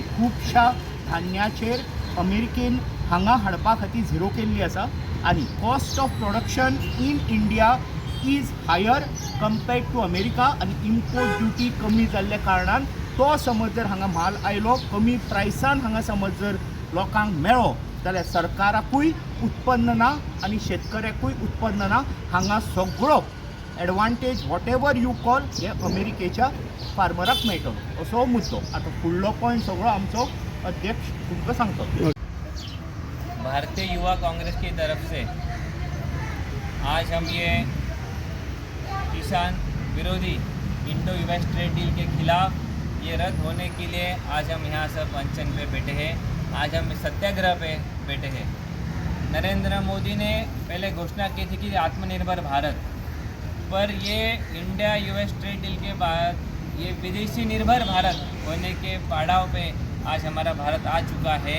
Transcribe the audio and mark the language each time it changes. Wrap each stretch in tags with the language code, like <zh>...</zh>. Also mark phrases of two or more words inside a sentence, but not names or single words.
<kok>खुबश्या धान्याचेर अमेरिकेन हांगा हाडपा खातीर झिरो केल्ली आसा आनी</kok> <en>cost of production in India is higher compared to America</en> <kok>आनी इम्पोर्ट ड्युटी कमी जाल्ल्या कारणान तो समज जर हांगा म्हाल आयलो कमी प्रायसान हांगा समज जर लोकांक मेळ्ळो जाल्यार सरकाराकूय उत्पन्न ना आनी शेतकऱ्याकूय उत्पन्न ना. हांगा सगळो एडवांटेज</kok> <en>what ever you call</en> <kok>हे अमेरिकेच्या फार्मराक मेळटलो असो मुद्दो. आतां फुडलो पॉयंट सगळो आमचो अध्यक्ष तुमकां सांगतो.</kok> <hi>भारतीय युवा कांग्रेस की तरफ से आज हम ये किसान विरोधी</hi> <en>Indo US trade deal</en> <hi>के खिलाफ ये रद्द होने के लिए आज हम यहाँ सब अनशन पे बैठे हैं. आज हम सत्याग्रह पे बैठे हैं. नरेंद्र मोदी ने पहले घोषणा की थी कि आत्मनिर्भर भारत, पर ये</hi> <en>India US trade deal</en> <hi>के बाद ये विदेशी निर्भर भारत होने के पड़ाव पे आज हमारा भारत आ चुका है.</hi>